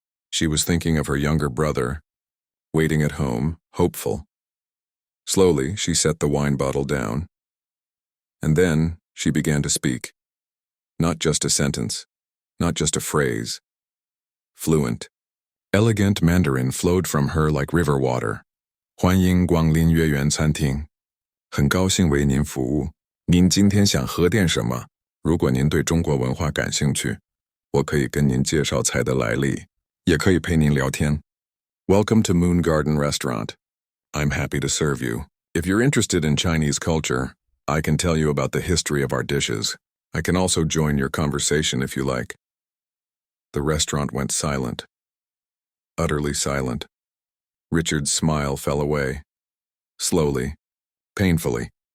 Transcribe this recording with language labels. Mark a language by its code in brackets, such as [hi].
[en] She was thinking of her younger brother, waiting at home, hopeful. Slowly, she set the wine bottle down. And then she began to speak. Not just a sentence, not just a phrase. Fluent, elegant Mandarin flowed from her like river water. [zh] 欢迎光临月圆餐厅，很高兴为您服务。您今天想喝点什么？如果您对中国文化感兴趣，我可以跟您介绍菜的来历，也可以陪您聊天。 [en] Welcome to Moon Garden Restaurant. I'm happy to serve you. If you're interested in Chinese culture, I can tell you about the history of our dishes. I can also join your conversation if you like. The restaurant went silent. Utterly silent. Richard's smile fell away. Slowly, painfully.